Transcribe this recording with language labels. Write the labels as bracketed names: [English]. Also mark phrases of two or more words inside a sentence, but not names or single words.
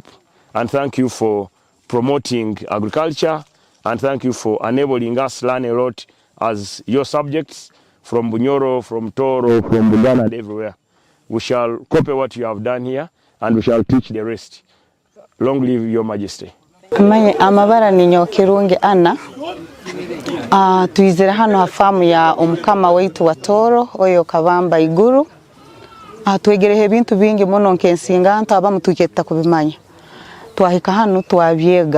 [English] And thank you for promoting agriculture. And thank you for enabling us to learn a lot as your subjects from Bunyoro, from Toro, from Buganda, and everywhere. We shall copy what you have done here, and we shall teach the rest. Long live Your Majesty. [Tooro] Amabara ni Nyokirungi Anna. Tuizira hano hafamu ya omukama waitu wa Toro oyo Kabamba Iguru. Twegerehe bintu bingi muno nkensinga nto abamu tuketta kubimanya. Twahika hano twabyega.